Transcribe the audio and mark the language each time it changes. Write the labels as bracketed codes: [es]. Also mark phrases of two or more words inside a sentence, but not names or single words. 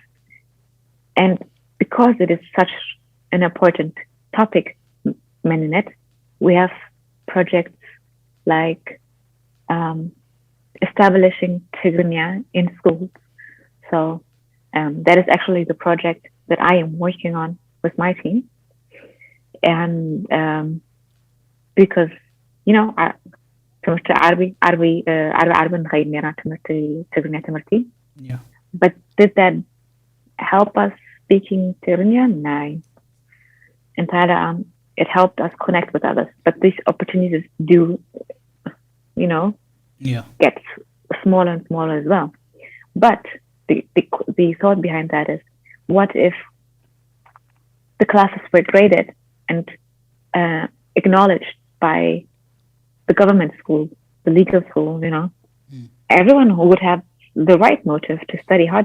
[en] And because it is such an important topic, Meninet, we have projects like establishing Tigrinya in schools. So that is actually the project that I am working on with my team. And because, [ti] ትምህርቲ ዓርቢ ንኸይድ ነርና ትምህርቲ ትግርኛ ትምህርቲ [en] Yeah. but did that help us speaking Tigrinya? No. Entirely, it helped us connect with others. But these opportunities do, Yeah. get smaller and smaller as well. But the thought behind that is, what if the classes were graded and acknowledged by the government school, the legal school, everyone who would have the right motive to study harder.